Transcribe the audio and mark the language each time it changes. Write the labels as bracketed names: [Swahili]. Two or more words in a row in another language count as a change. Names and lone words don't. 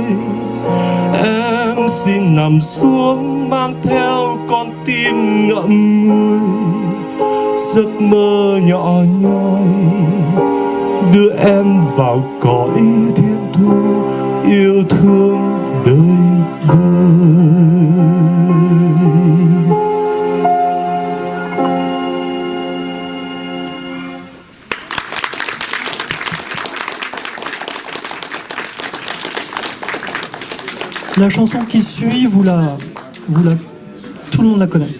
[Vietnamese] Em xin nằm xuống mang theo con tim ngậm ngùi, giấc mơ nhỏ nhoi đưa em vào cõi thiên thu yêu thương đời đời. [French] La chanson qui suit, tout le monde la connaît.